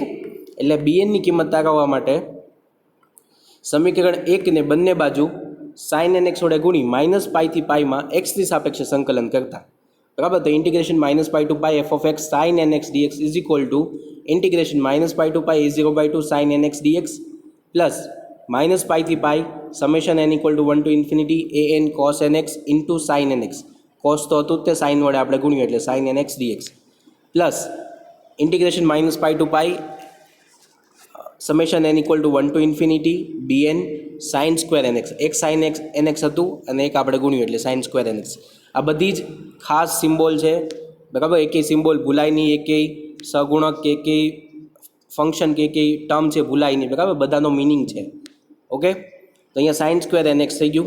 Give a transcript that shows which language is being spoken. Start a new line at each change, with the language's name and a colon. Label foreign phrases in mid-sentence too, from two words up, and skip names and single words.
Gujarati: એટલે BNની કિંમત તારવવા માટે સમીકરણ એકને બંને બાજુ sin NX વડે ગુણી -π થી πમાં એક્સની સાપેક્ષે સંકલન કરતા. બરાબર, તો ઇન્ટિગ્રેશન -π to π f(x) sin NX dx
English: is equal to integration
Gujarati: -π to π a02 sin NX dx પ્લસ -π થી π સમેશન n
English: equal to
Gujarati: 1 to infinity an cos NX ઇન્ટુ sin NX. cos તો હતું તે સાઇન વડે આપણે ગુણ્યું એટલે sin NX dx
English: plus integration
Gujarati: -π to π સમેશન n
English: equal to
Gujarati: 1 to infinity bn sin સ્ક્વેર NX. એક sin NX હતું અને એક આપણે ગુણ્યું એટલે sin સ્ક્વેર NX. આ બધી જ ખાસ સિમ્બોલ છે. બરાબર, એકેય સિમ્બોલ ભૂલાય નહીં, એકેય સગુણક કે એકેય ફંક્શન કે એકેય ટર્મ છે ભૂલાય નહીં. બરાબર, બધાનો મિનિંગ છે. ઓકે, તો અહીંયા sin સ્ક્વેર NX થઈ ગયું.